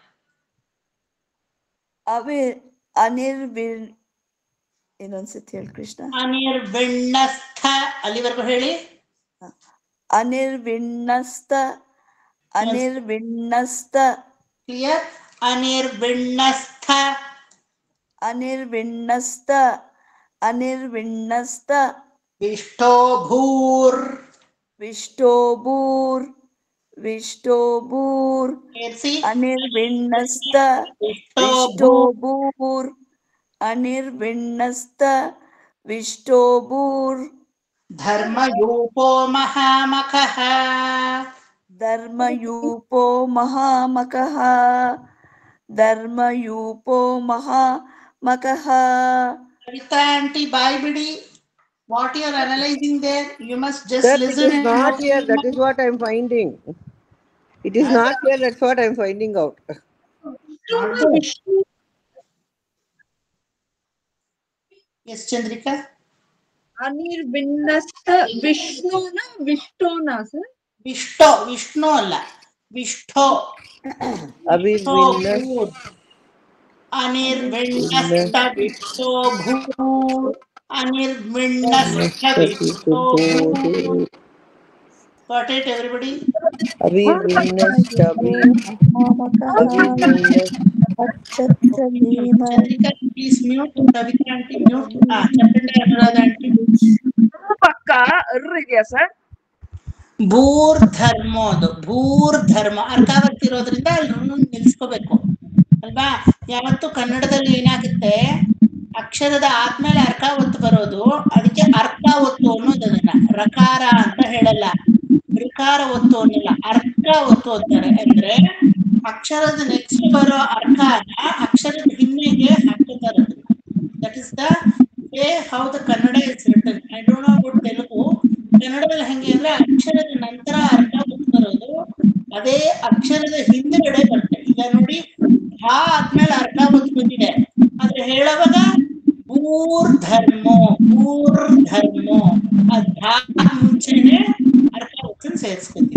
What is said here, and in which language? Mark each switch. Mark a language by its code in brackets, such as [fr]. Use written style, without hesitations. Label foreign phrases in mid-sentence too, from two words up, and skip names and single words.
[kn] ಇನ್ನೊಂದ್ಸತಿ ಹೇಳಿ ಕೃಷ್ಣ. ಅನಿರ್ವಿಣ್ಣಸ್ಥ ಅಲ್ಲಿವರೆಗೂ ಹೇಳಿ. [sa] ಅನಿರ್ವಿಣ್ಣಸ್ಥ ಅನಿರ್ವಿಣ್ಣಸ್ಥ [en] ಕ್ಲಿಯರ್. [sa] ಅನಿರ್ವಿಣ್ಣಸ್ಥ ಅನಿರ್ವಿಣ್ಣಸ್ಥ ಅನಿರ್ವಿಣ್ಣಸ್ಥ ವಿಷ್ಟೋ ಭೂರ್ ವಿಷ್ಟೋ ಭೂರ್ ವಿಷ್ಟೋ ಭೂರ್ ಅನಿರ್ವಿಣ್ಣಸ್ಥ ವಿಷ್ಟೋ ಭೂರ್ ಅನಿರ್ವಿಣ್ಣಸ್ಥ ವಿಷ್ಟೋ ಭೂರ್. ಧರ್ಮಯೂಪೋ ಮಹಾಮಖಃ ಧರ್ಮಯೂಪೋ ಮಹಾಮಖಃ ಧರ್ಮಯೂಪೋ ಮಹಾಮಖಃ. [kn] ಕವಿತಾ ಆಂಟಿ ಬಾಯ್ ಬಿಡಿ. [en] What you are analyzing there, you must just listen. It is not here. That is what I am finding. It is not here. That's what I am finding out. Yes, Chandrika. [sa] ಅನಿರ್ವಿಣ್ಣಸ್ಥ ವಿಷ್ಣುನಾ ವಿಷ್ಣುನಾ ಸರ್? [kn] ವಿಷ್ಣು ಅಲ್ಲ, ವಿಷ್ಠೋ. [sa] ಅನಿರ್ವಿಣ್ಣಸ್ಥ ವಿಷ್ಣೋ ಭೂರ್ ಅನಿರ್ವಿಣ್ಣಸ್ಥ ವಿಷ್ಣೋ ಭೂರ್. [en] Got it, everybody? Chandrika, please mute. Kavita aunty mute. Chapenda Anuradha aunty. [kn] ಪಕ್ಕ ಇದೆಯಾ ಸರ್? ಭೂರ್ ಧರ್ಮೋದು. [sa] ಭೂರ್ ಧರ್ಮ [kn] ಅರ್ಕಾವತಿ ಇರೋದ್ರಿಂದ ಅಲ್ಲಿ ನಿಲ್ಸ್ಕೋಬೇಕು ಅಲ್ವಾ. ಯಾವತ್ತು ಕನ್ನಡದಲ್ಲಿ ಏನಾಗುತ್ತೆ, ಅಕ್ಷರದ ಆದ್ಮೇಲೆ ಅರ್ಕ ಒತ್ತು ಬರೋದು, ಅದಕ್ಕೆ ಅರ್ಕ ಒತ್ತು ಅನ್ನೋದನ್ನ ರಕಾರ ಅಂತ ಹೇಳಲ್ಲ, ಋಕಾರ ಒತ್ತು ಅನ್ನಲ್ಲ, ಅರ್ಕ ಒತ್ತು ಅಂತಾರೆ. ಅಂದ್ರೆ ಅಕ್ಷರದ ನೆಕ್ಸ್ಟ್ ಬರೋ ಅರ್ಕಾನ ಅಕ್ಷರದ ಹಿನ್ನೆಗೆ ಹಾಕ್ತಾರೆ. [en] That is the way how the Kannada is written. I don't know about Telugu. [kn] ಕನ್ನಡದಲ್ಲಿ ಹೆಂಗೆ ಅಂದ್ರೆ ಅಕ್ಷರದ ನಂತರ ಅರ್ಕ ಒತ್ತು ಬರೋದು, ಅದೇ ಅಕ್ಷರದ ಹಿಂದ್ಗಡೆ ಬರುತ್ತೆ. ಈಗ ನೋಡಿ, ಧಾ ಆದ್ಮೇಲೆ ಅರ್ಕ ಒತ್ತು ಬಂದಿದೆ, ಆದ್ರೆ ಹೇಳುವಾಗ [sa] ಭೂರ್ ಧರ್ಮೋ ಭೂರ್ ಧರ್ಮೋ [kn] ಧಾ ಮುಂಚೆನೆ ಅರ್ಕ ಒತ್ತನ್ನು ಸೇರಿಸ್ಕೊತೀವಿ.